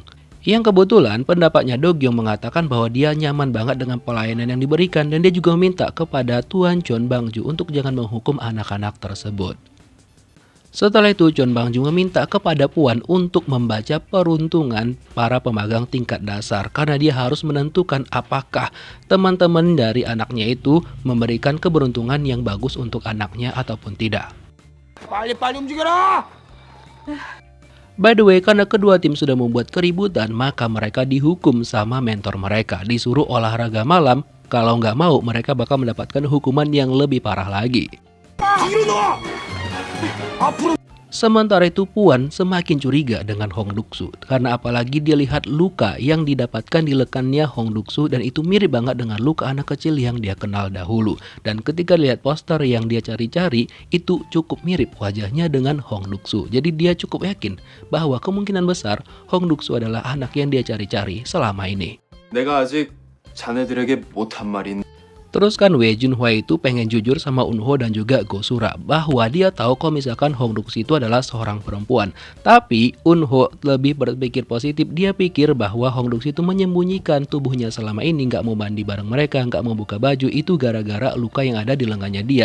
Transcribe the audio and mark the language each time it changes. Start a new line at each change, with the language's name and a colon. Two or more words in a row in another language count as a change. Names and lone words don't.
Indonesian: Yang kebetulan pendapatnya Do Gyung mengatakan bahwa dia nyaman banget dengan pelayanan yang diberikan dan dia juga meminta kepada Tuan Chon Bang-ju untuk jangan menghukum anak-anak tersebut. Setelah itu, Chon Bang-ju meminta kepada Puan untuk membaca peruntungan para pemagang tingkat dasar karena dia harus menentukan apakah teman-teman dari anaknya itu memberikan keberuntungan yang bagus untuk anaknya ataupun tidak.
Korean: 빨리 움직여라!
English: By the way,
Indonesian: karena kedua tim sudah membuat keributan, maka mereka dihukum sama mentor mereka, disuruh olahraga malam. Kalau nggak mau, mereka bakal mendapatkan hukuman yang lebih parah lagi.
Korean: 뒤로 놓아! 앞으로
Indonesian: Sementara itu Puan semakin curiga dengan Hong Duk-soo karena apalagi dia lihat luka yang didapatkan di lengannya Hong Duk-soo dan itu mirip banget dengan luka anak kecil yang dia kenal dahulu. Dan ketika lihat poster yang dia cari-cari, itu cukup mirip wajahnya dengan Hong Duk-soo. Jadi dia cukup yakin bahwa kemungkinan besar Hong Duk-soo adalah anak yang dia cari-cari selama ini.
Korean: 내가 아직 자네들에게 못한 말이
Indonesian: Terus kan Wei Junhwa itu pengen jujur sama Eun-ho dan juga Go-sura bahwa dia tahu kalau misalkan Hong Duk-soo itu adalah seorang perempuan. Tapi Eun-ho lebih berpikir positif, dia pikir bahwa Hong Duk-soo itu menyembunyikan tubuhnya selama ini, nggak mau mandi bareng mereka, nggak mau buka baju, itu gara-gara luka yang ada di lengannya dia.